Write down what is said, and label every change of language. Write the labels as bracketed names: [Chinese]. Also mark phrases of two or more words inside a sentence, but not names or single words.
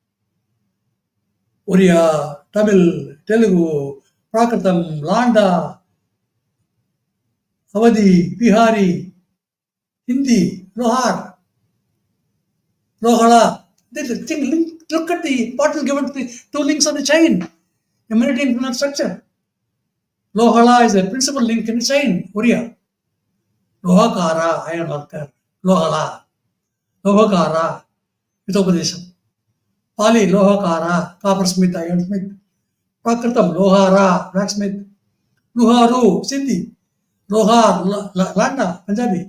[English] Oriya, Tamil, Telugu, Prakritam, Landa, Awadhi, Bihari, Hindi, Lohar, Lohala. Look at the important given to the two links on the chain, emanating from that structure. Lohala is a principal link in the chain, Oriya. Lohakara, iron worker. Lohala. Lohakara, Vitopadesham. Pali, Lohakara, coppersmith, ironsmith. Prakritam, Lohara, blacksmith. Luharu, Sindhi. Lohar, Landa, Punjabi.